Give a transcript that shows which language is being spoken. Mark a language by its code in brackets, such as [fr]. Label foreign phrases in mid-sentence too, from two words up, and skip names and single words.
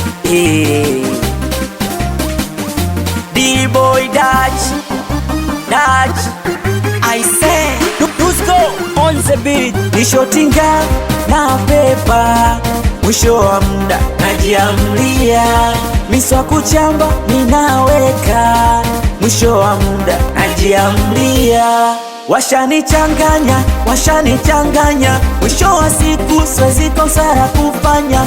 [en] D-boy Dutch, I say let's go on the beat. [sw] Nishotinga na pepa, mwisho wa muda najiamlia, miswa kuchamba ninaweka, mwisho wa muda najiamlia. Washanichanganya, mwisho wa siku siwezi kosa la kufanya.